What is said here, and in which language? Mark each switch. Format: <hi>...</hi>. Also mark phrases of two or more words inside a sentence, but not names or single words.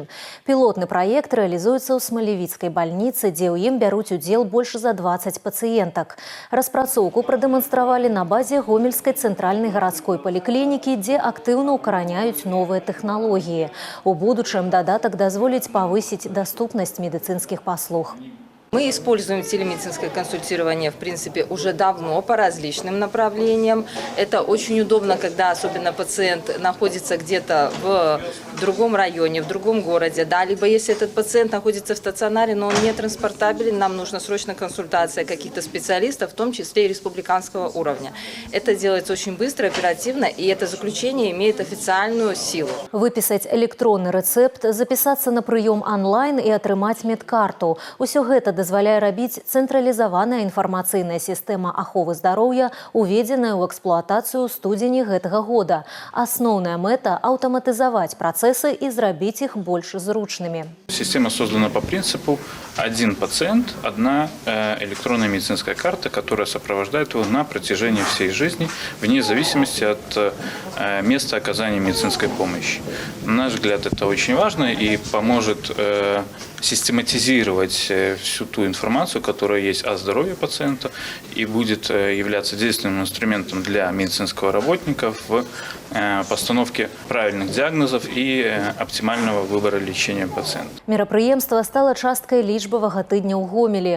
<be>Пілотны праект рэалізуецца ў Смалевіцкай бальніцы, дзе ў ім бяруць удзел больш за 20 пацыентак. Распрацоўку прадэманстравалі на базе Гомельскай цэнтральнай гарадской паліклінікі, дзе актыўна ўкараняюць новыя тэхналогіі. У будучым дадатак дазволіць павысіць даступнасць медыцынскіх паслуг.</be> <ru>Мы используем телемедицинское консультирование, в принципе, уже давно по различным направлениям. Это очень удобно, когда особенно пациент находится где-то в другом районе, в другом городе. Да, либо если этот пациент находится в стационаре, но он не транспортабелен, нам нужна срочно консультация каких-то специалистов, в том числе и республиканского уровня. Это делается очень быстро, оперативно, и это заключение имеет официальную силу.</ru> <be>Выпісаць электронны рэцэпт, запісацца на прыём онлайн і атрымаць медкарту. Усё гэта дазваляе рабіць цэнтралізаваная інфармацыйная сістэма аховы здароўя, уведзеная ў эксплуатацыю ў студзені гэтага года. Асноўная мэта – аўтаматызаваць працэсы і зрабіць іх больш зручнымі.</be> <ru>Система создана по принципу один пациент, одна электронная медицинская карта, которая сопровождает его на протяжении всей жизни, вне зависимости от места оказания медицинской помощи. На наш взгляд, это очень важно и поможет систематизировать всю ту информацию, которая есть о здоровье пациента, и будет являться действенным инструментом для медицинского работника в постановке правильных диагнозов и оптимального выбора лечения пациента.</ru> <be>Мерапрыемства стала часткай лічбавага тыдня ў Гомелі.</be>